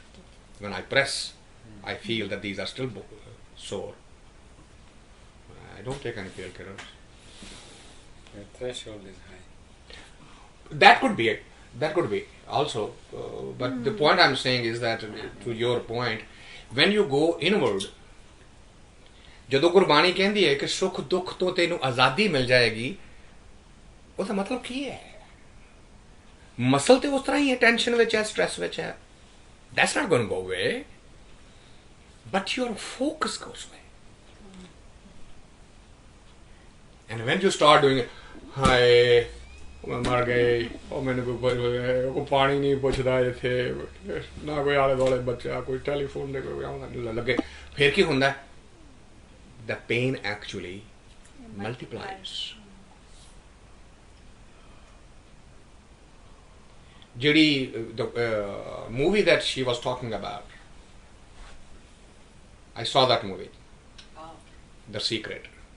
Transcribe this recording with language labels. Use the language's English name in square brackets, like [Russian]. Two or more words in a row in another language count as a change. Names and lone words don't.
[English] When I press, I feel that these are still sore. I don't take any painkillers. Your threshold is high. That could be it. That could be also. But the point I'm saying is that, to your point, when you go inward, [Punjabi] ਜਦੋਂ ਗੁਰਬਾਣੀ ਕਹਿੰਦੀ ਹੈ ਕਿ ਸੁੱਖ ਦੁੱਖ ਤੋਂ ਤੈਨੂੰ ਆਜ਼ਾਦੀ ਮਿਲ ਜਾਏਗੀ, ਉਹਦਾ ਮਤਲਬ ਕੀ ਹੈ? ਮਸਲ ਤੇ ਉਸ ਤਰ੍ਹਾਂ ਹੀ ਹੈ, ਟੈਨਸ਼ਨ ਵਿੱਚ ਹੈ, ਸਟ੍ਰੈਸ ਵਿੱਚ ਹੈ. [English] That's not going to go away. But your focus goes away. And when you start doing it, [Punjabi] ਹਾਏ ਮੈਂ ਮਰ ਗਈ, ਉਹ ਮੈਨੂੰ ਕੋਈ ਪਾਣੀ ਨਹੀਂ ਪੁੱਛਦਾ ਇੱਥੇ, ਨਾ ਕੋਈ ਆਲੇ ਦੁਆਲੇ ਬੱਚਾ, ਕੋਈ ਟੈਲੀਫੋਨ ਦੇ ਕੋਈ ਆਉਂਦਾ ਲੱਗੇ, ਫਿਰ ਕੀ ਹੁੰਦਾ? [English] The pain actually multiplies. The movie that she was talking about, I saw that movie, The Secret.